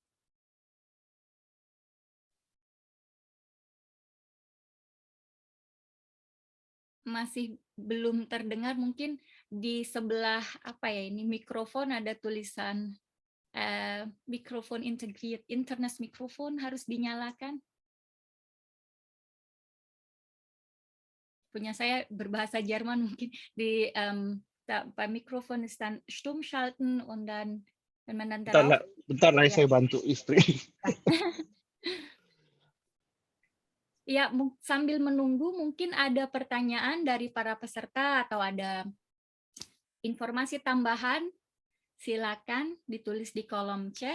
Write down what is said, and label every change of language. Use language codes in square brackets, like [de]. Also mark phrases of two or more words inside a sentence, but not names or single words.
[id] Masih belum terdengar, mungkin di sebelah apa ya ini mikrofon ada tulisan mikrofon integrate, internet mikrofon harus dinyalakan. Punya saya berbahasa Jerman mungkin di Pak [de] Mikrofon ist dann stumm schalten und dann wenn man dann darauf [id] Bentar lah, ya. saya bantu istri. Ya, sambil menunggu mungkin ada pertanyaan dari para peserta atau ada informasi tambahan, silakan ditulis di kolom chat.